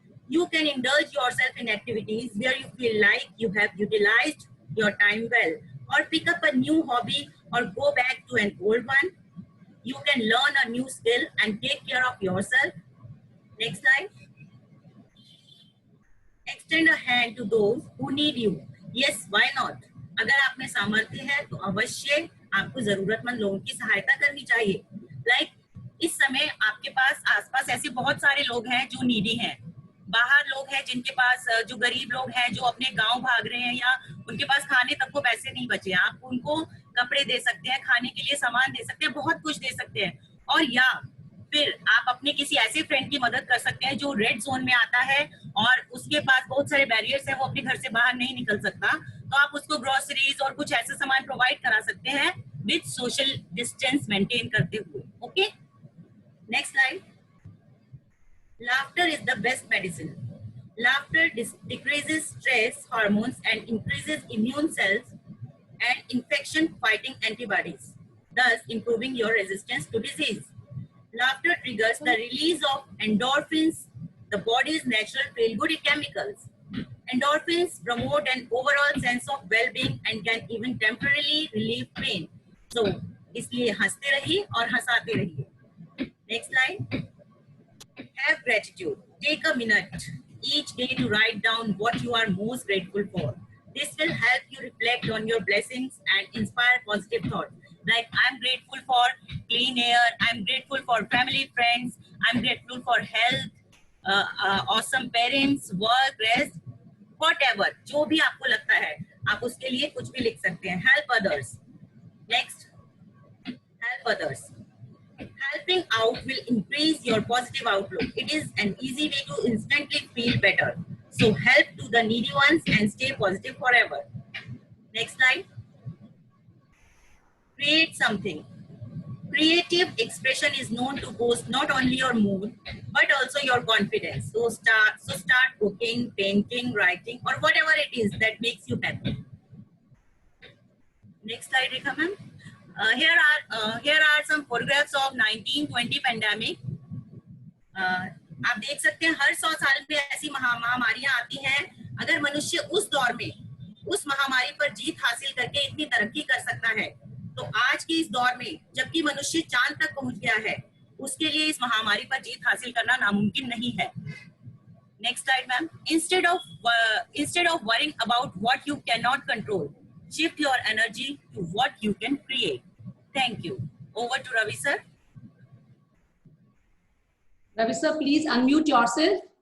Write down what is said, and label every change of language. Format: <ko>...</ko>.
<en>You can indulge yourself in activities where you feel like you have utilized your time well, or pick up a new hobby or go back to an old one. You can learn a new skill and take care of yourself. Next slide. Extend a hand to those who need you. Yes, why not?</en> <hi>अगर आप में सामर्थ्य है तो अवश्य आपको जरूरतमंद लोगों की सहायता करनी चाहिए.</hi> <en>Like</en> <hi>इस समय आपके पास आसपास ऐसे बहुत सारे लोग हैं जो नीडी हैं. बाहर लोग हैं जिनके पास, जो गरीब लोग हैं जो अपने गांव भाग रहे हैं या उनके पास खाने तक को पैसे नहीं बचे. आप उनको कपड़े दे सकते हैं, खाने के लिए सामान दे सकते हैं, बहुत कुछ दे सकते हैं. और या फिर आप अपने किसी ऐसे फ्रेंड की मदद कर सकते हैं जो रेड जोन में आता है और उसके पास बहुत सारे बैरियर्स हैं, वो अपने घर से बाहर नहीं निकल सकता, तो आप उसको ग्रोसरीज और कुछ ऐसे सामान प्रोवाइड करा सकते हैं</hi> <en>with social distance maintain</en> <hi>करते हुए.</hi> <en>Okay, next slide. Laughter is the best medicine. Laughter decreases stress hormones and increases immune cells and infection-fighting antibodies, thus improving your resistance to disease. Laughter triggers the release of endorphins, the body's natural feel-good chemicals. Endorphins promote an overall sense of well-being and can even temporarily relieve pain. So,</en> <hi>इसलिए हंसते रहिए और हंसाते रहिए.</hi> <en>Next slide. Have gratitude. Take a minute each day to write down what you are most grateful for. This will help you reflect on your blessings and inspire positive thoughts. Like, I'm grateful for clean air, I'm grateful for family, friends, I'm grateful for health, awesome parents, work, rest, whatever.</en> <hi>जो भी आपको लगता है, आप उसके लिए कुछ भी लिख सकते हैं.</hi> <en>Help others. Next, help others. Helping out will increase your positive outlook. It is an easy way to instantly feel better. So help to the needy ones and stay positive forever. Next slide. Create something. Creative expression is known to boost not only your mood, but also your confidence. So start cooking, painting, writing, or whatever it is that makes you happy. Next slide, Rekha ma'am. Here are some photographs of 1920 pandemic.</en> <hi>आप देख सकते हैं हर 100 साल में ऐसी महामारियां आती हैं. अगर मनुष्य उस दौर में उस महामारी पर जीत हासिल करके इतनी तरक्की कर सकता है, तो आज के इस दौर में जबकि मनुष्य चांद तक पहुंच गया है, उसके लिए इस महामारी पर जीत हासिल करना नामुमकिन नहीं है.</hi> <en>Next slide, ma'am. Instead of worrying about what you cannot control, shift your energy to what you can create. Thank you. Over to Ravi sir. Ravi sir, please unmute yourself.</en>